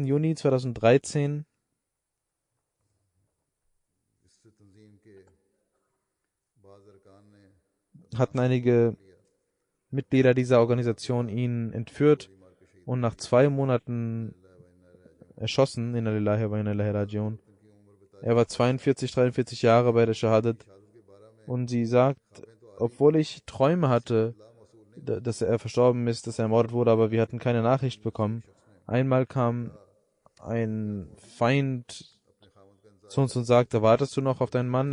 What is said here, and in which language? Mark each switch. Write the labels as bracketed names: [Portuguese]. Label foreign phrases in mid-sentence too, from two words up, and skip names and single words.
[German] Juni 2013 hatten einige Mitglieder dieser Organisation ihn entführt und nach 2 Monaten erschossen. [Arabic] إنا لله وإنا إليه راجعون. [German] Er war 42, 43 Jahre bei der Shahadat und sie sagt, obwohl ich Träume hatte, dass er verstorben ist, dass er ermordet wurde, aber wir hatten keine Nachricht bekommen. Einmal kam ein Feind zu uns und sagte, wartest du noch auf deinen Mann?